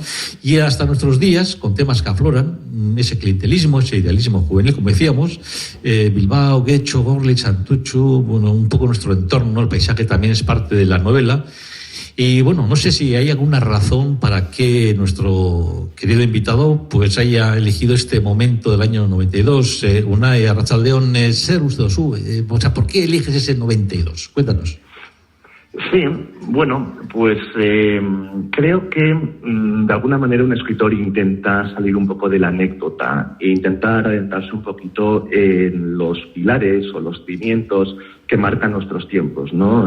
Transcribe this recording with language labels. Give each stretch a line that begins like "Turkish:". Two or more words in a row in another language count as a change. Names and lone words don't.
Spanish: Y hasta nuestros días, con temas que afloran, ese clientelismo, ese idealismo juvenil, como decíamos, Bilbao, Guecho, Gorlitz, Santuchu, bueno, un poco nuestro entorno, el paisaje también es parte de la novela. Y bueno, no sé si hay alguna razón para que nuestro querido invitado pues haya elegido este momento del año 92.
Basque: Unai, arratsaldeon, zer uste duzu?
Spanish: ¿Por qué eliges ese 92? Cuéntanos. Sí, bueno, pues creo que de alguna manera un escritor intenta salir un poco de la anécdota e intentar adentrarse un poquito en los pilares o los cimientos que marcan nuestros tiempos, ¿no?